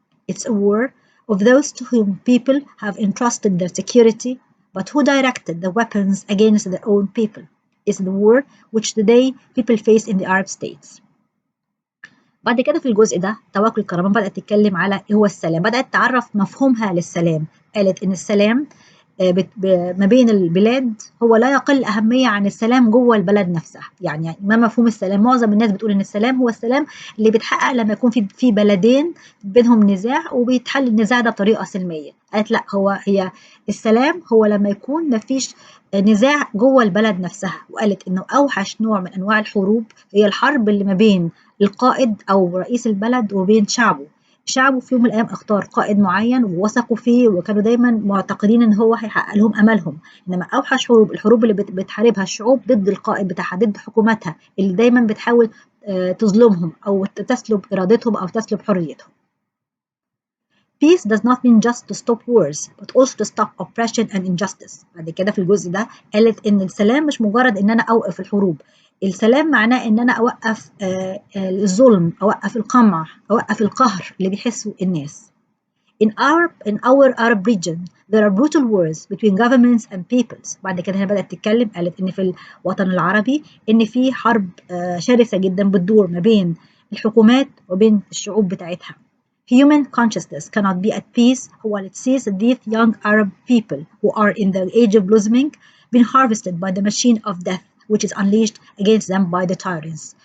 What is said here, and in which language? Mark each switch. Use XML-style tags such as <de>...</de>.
<en>It's a war of those to whom people have entrusted their security, but who directed the weapons against their own people. It's the war which today people face in the Arab states.</en> <ar>بعد كده في الجزء ده توكل الكرمان بدأت تتكلم على إيه هو السلام، بدأت تعرف مفهومها للسلام. قالت إن السلام ما بين البلاد هو لا يقل أهمية عن السلام جوه البلد نفسها. يعني ما مفهوم السلام؟ معظم الناس بتقول إن السلام هو السلام اللي بيتحقق لما يكون في بلدين بينهم نزاع وبيتحل النزاع ده بطريقة سلمية. قالت لا، هي السلام هو لما يكون مفيش نزاع جوه البلد نفسها. وقالت إنه أوحش نوع من أنواع الحروب هي الحرب اللي ما بين القائد أو رئيس البلد وبين شعبه في يوم من الأيام اختار قائد معين ووثقوا فيه وكانوا دايما معتقدين ان هو هيحقق لهم املهم. انما اوحش الحروب اللي بتحاربها الشعوب ضد القائد بتاعها، ضد حكوماتها اللي دايما بتحاول تظلمهم او تسلب ارادتهم او تسلب حريتهم.</ar> <en>Peace does not mean just to stop wars, but also to stop oppression and injustice.</en> <ar>بعد كده في الجزء ده قالت إن السلام مش مجرد إن أنا أوقف الحروب، السلام معناه إن أنا أوقف الظلم، أوقف القمع، أوقف القهر اللي بيحسوا الناس.</ar> <en>In our Arab region, there are brutal wars between governments and peoples.</en> <ar>بعد كده هي بدأت تتكلم، قالت إن في الوطن العربي إن في حرب شرسة جدا بتدور ما بين الحكومات وبين الشعوب بتاعتها.</ar> <en>Human consciousness cannot be at peace while it sees these young Arab people who are in the age of blossoming being harvested by the machine of death which is unleashed against them by the tyrants.</en>